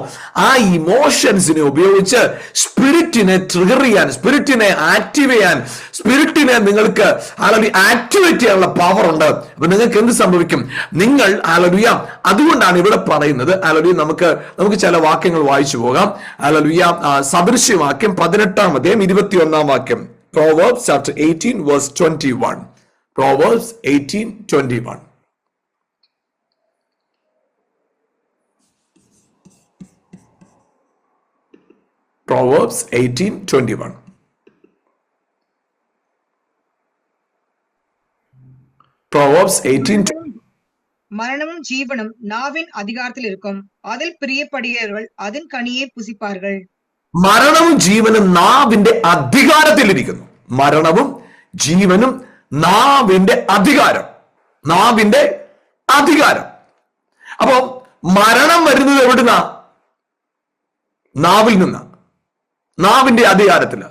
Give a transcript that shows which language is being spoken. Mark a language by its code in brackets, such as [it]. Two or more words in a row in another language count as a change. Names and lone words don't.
[ml] ആ ഇമോഷൻസിനെ ഉപയോഗിച്ച് സ്പിരിറ്റിനെ ട്രിഗർ ചെയ്യാൻ, സ്പിരിറ്റിനെ ആക്റ്റീവ് ചെയ്യാൻ, സ്പിരിറ്റിനെ നിങ്ങൾക്ക് ആക്ടിവേറ്റ് ചെയ്യാനുള്ള പവർ ഉണ്ട്. അപ്പൊ നിങ്ങൾക്ക് എന്ത് സംഭവിക്കും? നിങ്ങൾ ഹല്ലേലൂയ, അതുകൊണ്ടാണ് ഇവിടെ പറയുന്നത്. ഹല്ലേലൂയ, നമുക്ക് ചില വാക്യങ്ങൾ വായിച്ചു പോകാം. ഹല്ലേലൂയ, സദൃശ്യവാക്യം 18:21. [en] Proverbs chapter 18 verse 21. Proverbs 18:21. Proverbs 18:21. Proverbs 18. [ta] மரணமும் ஜீவனும் நாவின் அதிகாரத்தில் இருக்கும். அதில் பிரியப்படுகிறவர்கள் அதன் கனியை புசிப்பார்கள். [ml] മരണവും ജീവനും നാവിന്റെ അധികാരത്തിലിരിക്കുന്നു. മരണവും ജീവനും നാവിന്റെ അധികാരം. നാവിന്റെ അധികാരം. അപ്പോ മരണം വരുന്നത് എവിടുന്നാ? നാവിൽ നിന്നാ, നാവിന്റെ അധികാരത്തില്.